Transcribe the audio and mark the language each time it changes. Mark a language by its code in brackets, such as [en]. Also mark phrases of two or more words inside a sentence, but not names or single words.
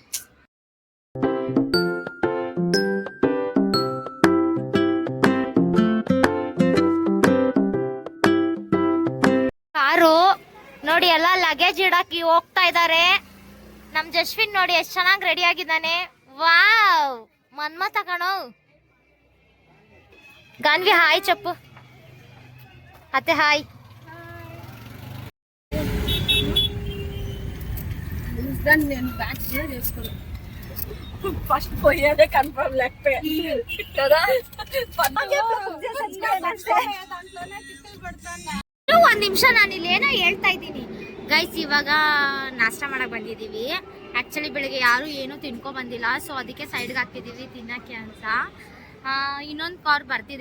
[kn] ಕಾರು ನೋಡಿ, ಎಲ್ಲ ಲಗೇಜ್ ಇಡಾಕಿ ಹೋಗ್ತಾ ಇದ್ದಾರೆ. ನಮ್ ಜಶ್ವಿನ್ ನೋಡಿ ಎಷ್ಟು ಚೆನ್ನಾಗಿ ರೆಡಿ ಆಗಿದ್ದಾನೆ. ವಾವ್, ಮನ್ಮತ ಕಣೋ. ಗಾನ್ವಿ ಹಾಯ್ ಚಪ್ಪು. ಅತ್ತೆ ಹಾಯ್. [te] ఫస్ట్ పోయేదే కన్ఫర్మ్ లేకపోయా కదా. [kn] ಒಂದ್ ನಿಮಿಷ, ನಾನು ಇಲ್ಲಿ ಏನೋ ಹೇಳ್ತಾ ಇದ್ದೀನಿ ಗೈಸ್. ಇವಾಗ ನಾಷ್ಟ ಮಾಡಕ್ ಬಂದಿದೀವಿ. ಆಕ್ಚುಲಿ ಬೆಳಿಗ್ಗೆ ಯಾರು ಏನೂ ತಿನ್ಕೊ ಬಂದಿಲ್ಲ, ಸೊ ಅದಕ್ಕೆ ಸೈಡ್ಗೆ ಹಾಕಿದೀವಿ ತಿನ್ನಕ್ಕೆ ಅಂತ. ಇನ್ನೊಂದು ಕಾರ್ ಬರ್ತಿದೆ.